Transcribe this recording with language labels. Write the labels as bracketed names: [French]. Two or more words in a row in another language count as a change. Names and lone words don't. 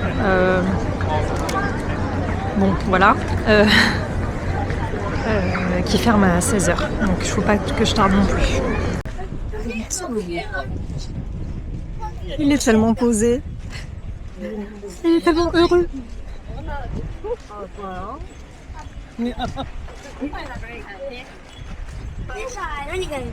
[French] Bon voilà, qui ferme à 16h, donc il ne faut pas que je tarde non plus. Il est tellement posé, il est tellement heureux. [Japanese] Ok. 何が言ってる？ OK, OK. あ、音が。 [French] Il y a 4 menus, 1 vegan, 1 végétarien, 1